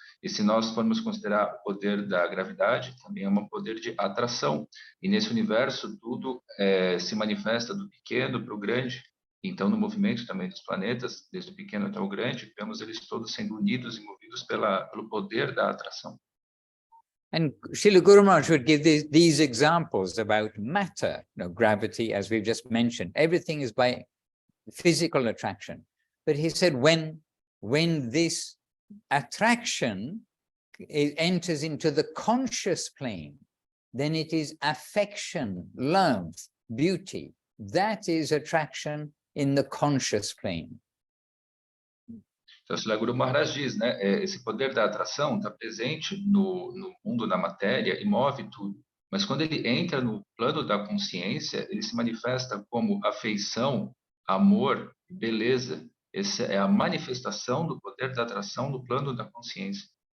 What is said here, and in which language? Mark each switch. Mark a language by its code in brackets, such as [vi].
[pt] E se nós formos considerar o poder da gravidade, também é um poder de atração. E nesse universo, tudo se manifesta do pequeno para o grande. Então, no movimento também dos planetas, desde o pequeno até o grande, vemos eles todos sendo unidos e movidos pelo poder da atração. [en] And Srila Guru Maharaj would give these examples about matter, gravity, as we've just mentioned. Everything is by physical attraction. But he said when this attraction enters into the conscious plane, then it is affection, love, beauty. That is attraction in the conscious plane. [pt] Então, Srila Guru Maharaj diz, né, esse poder da atração está presente no mundo da matéria e move tudo. Mas quando ele entra no plano da consciência, ele se manifesta como afeição, amor, beleza. Essa é a manifestação do poder da atração no plano da consciência.